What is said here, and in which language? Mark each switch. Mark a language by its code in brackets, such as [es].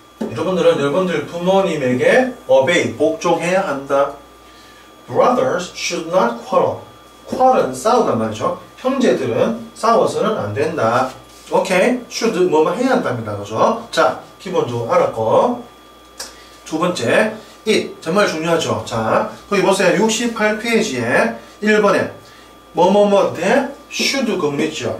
[ko] 여러분들은 여러분들 부모님에게 obey, 복종해야 한다. [en] Brothers should not quarrel. [ko] quarrel은 싸우단 말이죠. 형제들은 싸워서는 안 된다. 오케이? should 뭐뭐 해야 한답니다. 그죠? 자, 기본적으로 알았고. 두 번째, it. 정말 중요하죠. 자, 거기 보세요. 68페이지에 1번에 뭐뭐뭐 대 should 근무 있죠.